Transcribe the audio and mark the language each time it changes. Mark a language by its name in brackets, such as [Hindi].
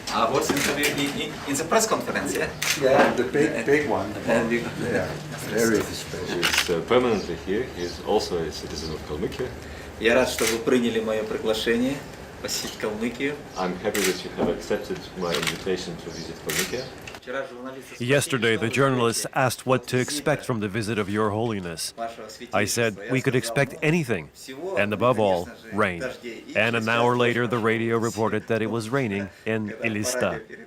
[English] What's in the press conference, yeah? Yeah, the big one. Yeah, very special. He's permanently here. He's also a citizen of Kalmykia. [Russian] Я рад, что вы приняли мое приглашение посетить Калмыкию. [English] I'm happy that you have accepted my invitation to visit Kalmykia. Yesterday, the journalists asked what to expect from the visit of Your Holiness. I said we could expect anything, and above all, rain. And an hour later, the radio reported that it was raining in Ilista.